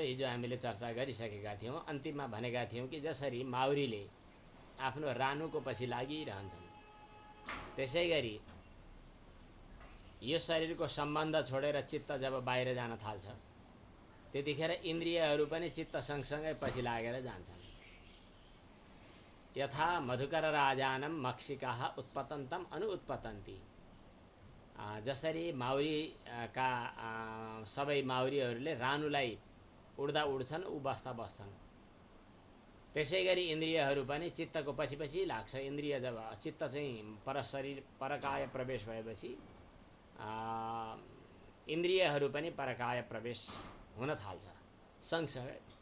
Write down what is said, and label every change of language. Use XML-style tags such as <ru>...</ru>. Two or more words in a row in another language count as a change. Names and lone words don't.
<ne>हिजो हामीले चर्चा गरिसकेका थियौँ। अन्तिममा भनेका थियौँ कि जसरी माउरीले आफ्नो रानुको पछि लागिरहन्छन् त्यसै गरी यो शरीरको सम्बन्ध छोडेर चित्त जब बाहिर जान थाल्छ त्यतिखेर इन्द्रियहरू पनि चित्त सँगसँगै पछि लागेर जान्छन्।</ne> <sa>यथा मधुकर राजानं मक्षिकाः उत्पतन्तं अनुत्पतन्ति।</sa> <ne>जसरी माउरीका सबै माउरीहरूले रानुलाई उड्दा उड्छन् उ बस्दा बस्छन् त्यसै गरी इन्द्रियहरू पनि चित्तको पछि पछि लाग्छ। इन्द्रिय जब चित्त चाहिँ परकाय प्रवेश भएपछि इन्द्रियहरू पनि परकाय प्रवेश हुन थाल्छ सँगसँगै।</ne>